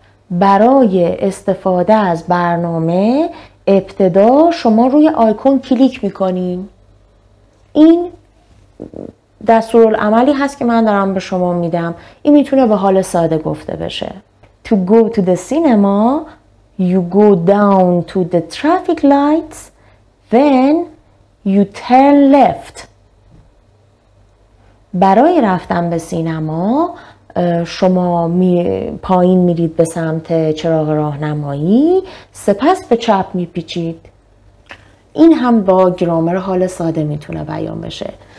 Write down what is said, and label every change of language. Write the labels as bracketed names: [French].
[Persian] برای استفاده از برنامه ابتدا شما روی آیکون کلیک میکنین. این دستورالعملی هست که من دارم به شما میدم. این میتونه به حال ساده گفته بشه. [English] To go to the cinema, you go down to the traffic lights, then You turn left. [Persian] برای رفتن به سینما شما پایین میرید به سمت چراغ راهنمایی، سپس به چپ میپیچید. این هم با گرامر حال ساده میتونه بیان بشه.